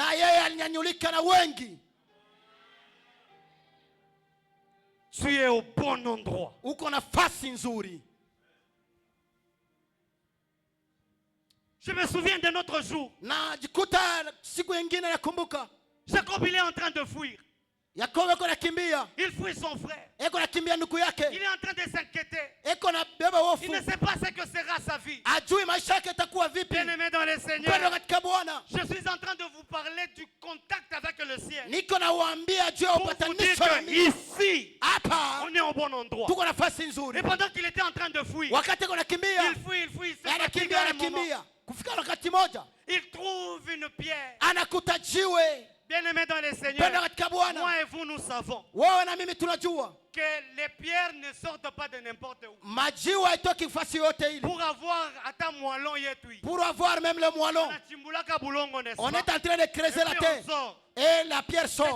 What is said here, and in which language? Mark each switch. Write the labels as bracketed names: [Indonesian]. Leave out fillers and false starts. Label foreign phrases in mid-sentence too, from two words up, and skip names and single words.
[French] Tu es au bon endroit. Je me souviens de notre jour. Jacob, il est en train de fuir. [Swahili] Yakobo eko nakimbia. [French] Il fuit son frère. [Swahili] Eko nakimbia ndugu yake. [French] Il est en train de s'inquiéter. [Swahili] Eko nabeba hofu. [French] Il ne sait pas ce que sera sa vie. [Swahili] Ajui maisha yake itakuwa vipi. [French] Bien-aimé dans le Seigneur. [Swahili] Mpendwa katika Bwana. [French] Je suis en train de vous parler du contact avec le ciel. [Swahili] Niko nawaambia juu ya upatanisho na Mungu. [French] Ici, [Swahili] hapa [French] on est au bon endroit. [Swahili] Tuko nafasi nzuri. [French] Et pendant qu'il était en train de fuir, [Swahili] wakati eko nakimbia. [French] il fuit, [Swahili] Anakimbia. Kufika wakati moja. [French] Il trouve une pierre. [Swahili] Anakuta jiwe. [French] Bien-aimé dans le Seigneur, moi et vous, nous savons que les pierres ne sortent pas de n'importe où. Pour avoir atteint moellon, pour avoir même le moellon, on est en train de creuser la terre. Et la pierre sort.